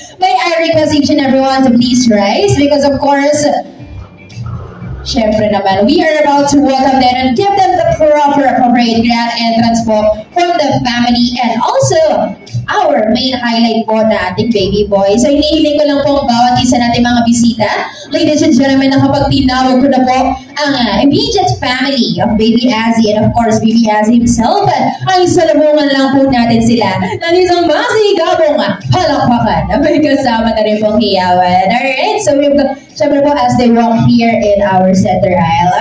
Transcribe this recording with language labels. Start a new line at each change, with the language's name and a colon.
English: May I request each and everyone to please rise because of course,
Filipino: syempre naman,
English: we are about to welcome them and give them the proper appropriate grand entrance po from the family and also our main highlight
Filipino: po na ating
English: baby boy.
Filipino: So hinihiling ko lang po ang bawat isa natin mga bisita.
English: Ladies and gentlemen,
Filipino: nakapag tinawag ko na po ang
English: immediate family of Baby Azzy and of course Baby Azzy himself.
Filipino: Ay salubungan lang po natin sila ng isang masigabong palakpakan na may kasama na rin pong hiyawan.
English: Alright, so we've got,
Filipino: syempre po
English: as they walk here in our center aisle.